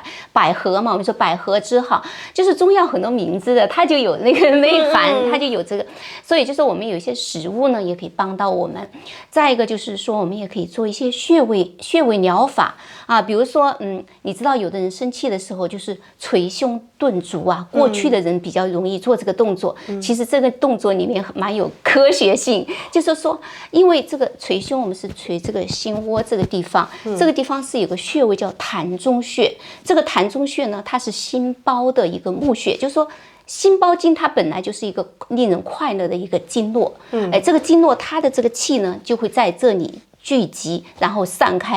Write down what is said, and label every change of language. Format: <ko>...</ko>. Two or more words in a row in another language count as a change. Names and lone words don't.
<zh>百合嘛，我們說百合之好，就是中藥很多名字的，它就有那個內涵，它就有這個。所以就是我們有一些食物呢，也可以幫到我們。再一個就是說，我們也可以做一些穴位療法啊，比如說，你知道有的人生氣的時候，就是捶胸頓足啊，過去的人比較容易做這個動作，其實這個動作裡面蠻有科學性，就是說，因為這個捶胸，我們是捶這個心窩這個地方，這個地方是有個穴位叫膻中穴，這個膻中穴呢，它是心包的一個募穴，就是說心包經它本來就是一個令人快樂的一個經絡，這個經絡它的這個氣呢，就會在這裡聚集，然後散開。</zh>